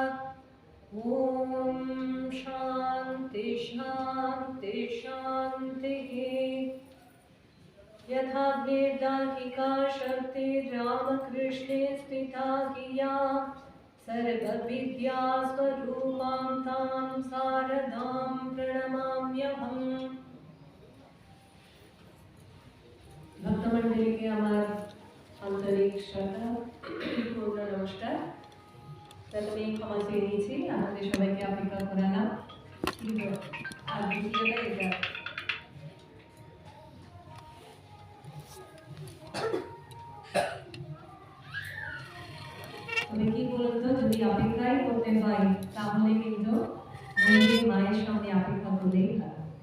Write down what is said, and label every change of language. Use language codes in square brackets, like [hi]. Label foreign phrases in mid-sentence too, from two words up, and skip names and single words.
[sa] ॐ शान्ति शान्ति शान्तिः। यथा वेदाहिका शक्तिर्रामकृष्णे स्थिता गिया सर्वविद्यास्वरूपां तां शारदां प्रणमाम्यहम्। [bn] ভক্তমণ্ডলীকে আমার আন্তরিক শ্রদ্ধা পূর্ণ নমস্কার। প্রথমেই ক্ষমা চেয়ে নিয়েছি, আমাদের সবাইকে অপেক্ষা করালাম, কিন্তু আর দ্বিতীয়টা এটা তবে কি বলুন তো, যদি অপেক্ষাই করতে হয় তাহলে কিন্তু মায়ের সামনে অপেক্ষা করলেই ভালো।